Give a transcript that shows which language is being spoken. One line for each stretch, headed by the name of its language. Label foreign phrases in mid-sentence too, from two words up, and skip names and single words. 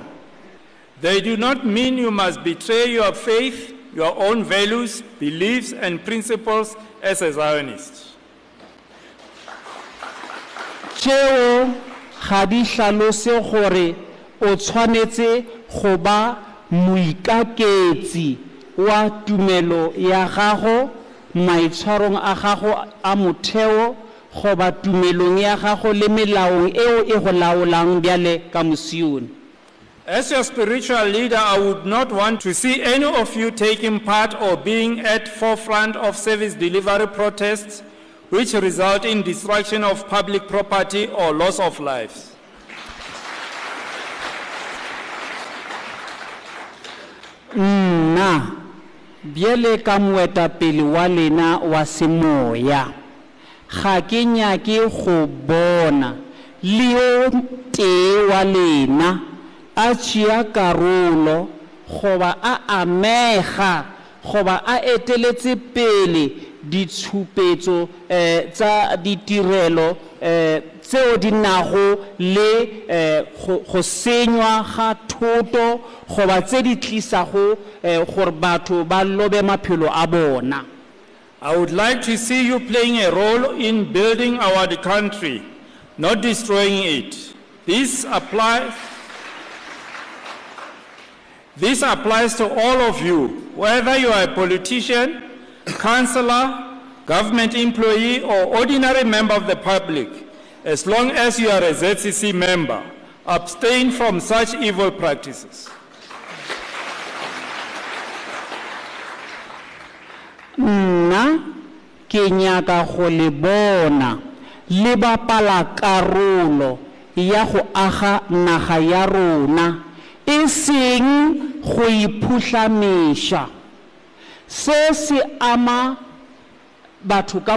English: They do not mean you must betray your faith, your own values, beliefs, and principles as a Zionist.
Northern Sotho: Tšeo ga di hlalose gore o tshwanetse go ba moikaketsi wa tumelo ya gago maitshwarong a gago a motheo go ba tumelong ya gago le melaong eo e go laolang bjale ka mosione.
English: As your spiritual leader, I would not want to see any of you taking part or being at forefront of service delivery protests which result in destruction of public property or loss of lives.
Northern Sotho: Nna biele ka moetapele wa lena wa semoya ga ke nyake go bona le o tee wa lena a tšea karolo goba a amega goba a eteletse pele ditshupetso tsa ditirelo tseo di nago le go senywa ga thoto goba tse di tlisago gore batho ba lobe maphelo a bona.
English: I would like to see you playing a role in building our country, not destroying it. This applies to all of you, whether you are a politician, councillor, government employee, or ordinary member of the public. As long as you are a ZCC member, abstain from such evil practices.
Northern Sotho: Nna ke nyaka go le bona le bapala karolo ya go aga naga ya rona e seng go iphuhlamisha se se ama batho ka